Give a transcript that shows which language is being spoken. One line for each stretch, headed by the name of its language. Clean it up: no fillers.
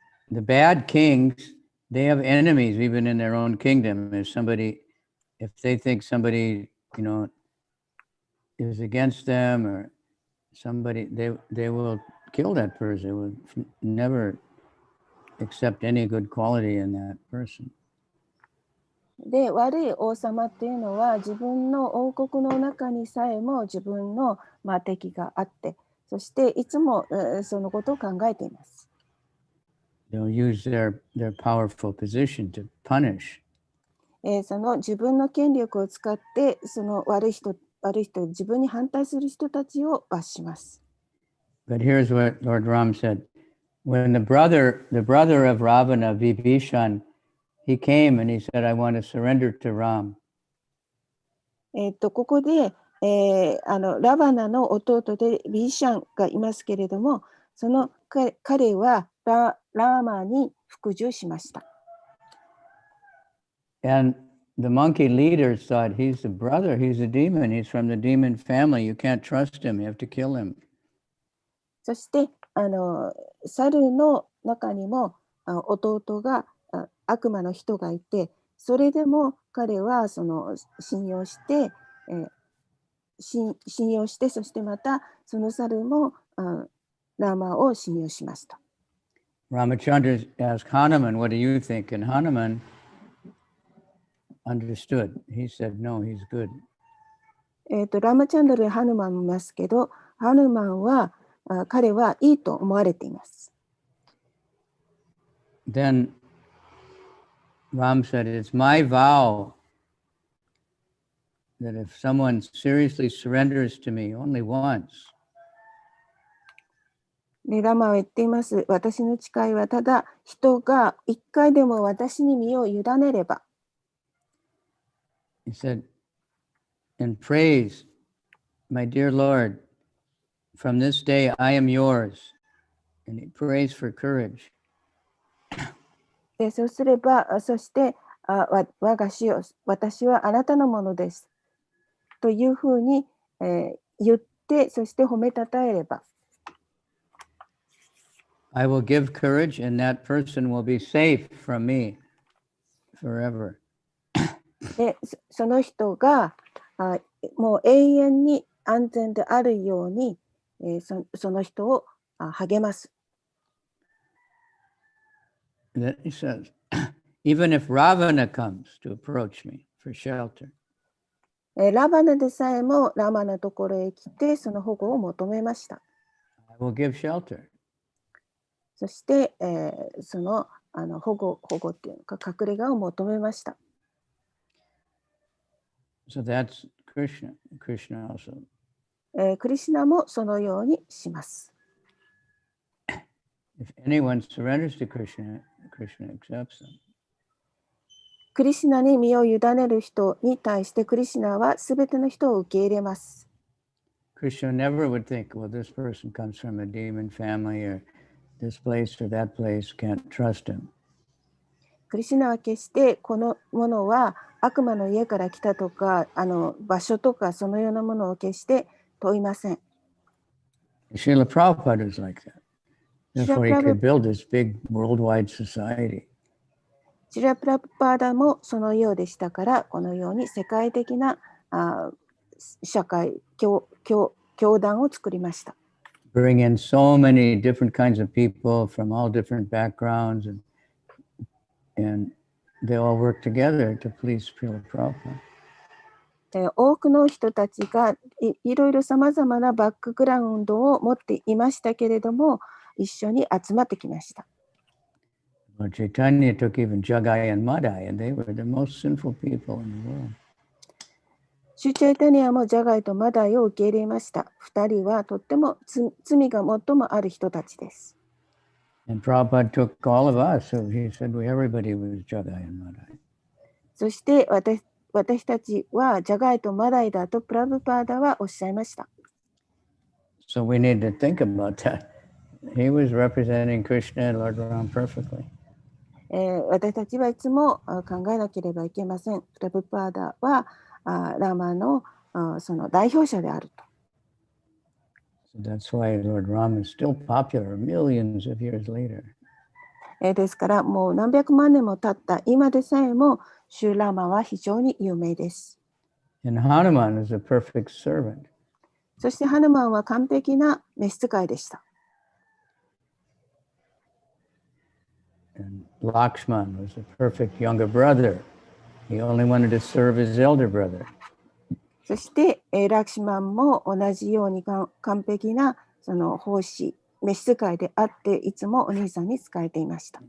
English: The bad kings, they have enemies even in their own kingdom. If they think somebody, is against them or somebody, they will kill that person. They will never accept any good quality in that person.
Japanese: で、悪い王様っていうのは自分の王国の中にさえも自分の敵があって、そしていつもそのことを考えています。
English: They'll use their powerful position to punish.
Japanese: その自分の権力を使ってその悪い人、自分に反対する人たちを罰します。
English: But here's what Lord Ram said. When the brother of Ravana, Vibhishan, he came and he said, I want to surrender to Ram.
Japanese: ここで、ラバナの弟でビーシャンがいますけれども、その彼はラーマに服従しました。
English: And the monkey leaders thought, he's the brother, he's a demon, he's from the demon family, you can't trust him, you have to kill him.
Japanese: そして猿の中にも弟が悪魔の人がいて、それでも彼はその信用して、そしてまたその猿もラーマを信用しました。
English: Ramachandra asked Hanuman, what do you think? And Hanuman understood. He said, no, he's good.
Japanese: ラーマチャンドルやハヌマンもいますけど、ハヌマンは彼はいいと思われています。
English: Then Ram said, it's my vow that if someone seriously surrenders to me only once,
Japanese: でラマは言っています。私の誓いはただ人が一回でも私に身を委ねれば。
English: he said, and praise, my dear Lord, from this day I am yours. And he prays for courage.
Japanese: でそうすれば、そして我が主よ、私はあなたのものです。というふうに、言って、そして褒めたたえれば。
English: I will give courage and that person will be safe from me forever.
Japanese: でその人がもう永遠に安全であるように、その人を励ます。
English: And then he says, even if Ravana comes to approach me for shelter,
Japanese: ラバナでさえもラマのところへ来てその保護を求めました。
English: I will give shelter.
Japanese: そして、その保護っていうのか隠れ家を求めました。
English: So that's Krishna. Krishna also.
Japanese: クリシュナもそのようにします。
English: If anyone surrenders to Krishna, Krishna accepts them.
Japanese: クリシュナに身を委ねる人に対してクリシュナはすべての人を受け入れます。
English: Krishna never would think, well, this person comes from a demon family or this place or that place, can't trust him.
Japanese: クリシュナは決してこのものは悪魔の家から来たとか、場所とかそのようなものを決して問いません。
English: Srila Prabhupada is like that. Therefore, he Srila could build this big worldwide society.
Japanese: シラプラパーダもそのようでしたから、このように世界的な社会、教団を作りました。
English: Bring in so many different kinds of people from all different backgrounds, and they all work together to please Srila Prabhupada.
Japanese: 多くの人たちがいろいろさまざまなバックグラウンドを持っていましたけれども、一緒に集まってきました。
English: Lord Chaitanya took even Jagai and Madai, and they were the most sinful people in the world.
Japanese: シュチャイタニアもジャガイとマダイを受け入れました。2人はとっても罪が最もある人たちです。
English: And Prabhupada took all of us, so he said everybody was Jagai and Madai.
Japanese: そして私たちはジャガイとマダイだとプラブパーダはおっしゃいました。
English: So we need to think about that. He was representing Krishna and Lord Ram perfectly.
Japanese: 私たちはいつも考えなければいけません。プラブパーダはラマのその代表者であると。
English: So that's why Lord Ram is still popular millions of years later.
Japanese: ですからもう何百万年も経った今でさえもシュラマは非常に有名です。
English: And Hanuman is a perfect servant.
Japanese: そしてハヌマンは完璧な召使いでした。
English: And Lakshman was a perfect younger brother. He only wanted to serve his elder brother.
Japanese: そして、ラクシマンも同じように完璧なその奉仕、召使いであって、いつもお兄さんに仕えていました。